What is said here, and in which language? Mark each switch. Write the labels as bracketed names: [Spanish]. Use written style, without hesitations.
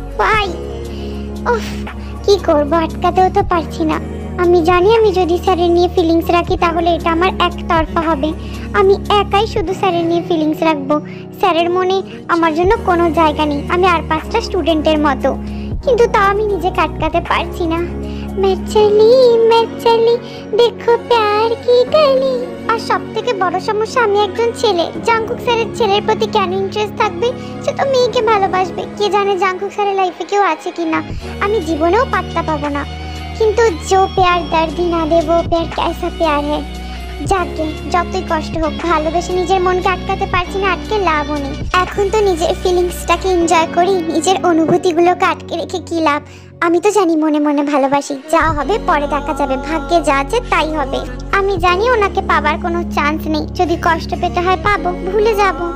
[Bangla] ভাই উফ, কি করবো, আটকাতেও তো পারছি না। আমি জানি আমি যদি স্যারের নিয়ে ফিলিংস রাখি তাহলে এটা আমার একতরফা হবে। আমি একাই শুধু স্যারের নিয়ে ফিলিংস রাখবো। স্যারের মনে আমার জন্য কোনো জায়গা নেই, আমি আর 5টা স্টুডেন্টের মতো। কিন্তু তাও আমি নিজেকে আটকাতে পারছি না। [Hindi] मैं चली देखो प्यार की गली। [Bangla] আর সবথেকে বড় সমস্যা, আমি একজন ছেলে। জাংকুক স্যারের ছেলের প্রতি কেন ইন্টারেস্ট থাকবে? সে তো মেয়েকে ভালোবাসবে। কে জানে জাংকুক স্যারের লাইফে কেউ আছে কিনা, আমি জীবনেও পাত্তা পাবো না। [Hindi] কিন্তু जो प्यार दर्द ही ना दे वो प्यार कैसा प्यार है। [Bangla] যাকে যতই কষ্ট হোক, ভালোবেসে নিজের মনকে আটকাতে পারছি না, আটকে লাভও নেই। এখন তো নিজের ফিলিংসটাকে এনজয় করি, নিজের অনুভূতিগুলোকে আটকে রেখে কি লাভ? আমি তো জানি মনে মনে ভালোবাসি, যা হবে পরে দেখা যাবে, ভাগ্যে যা আছে তাই হবে। আমি জানি ওনাকে পাবার কোনো চান্স নেই, যদি কষ্ট পেতে হয় পাবো, ভুলে যাব।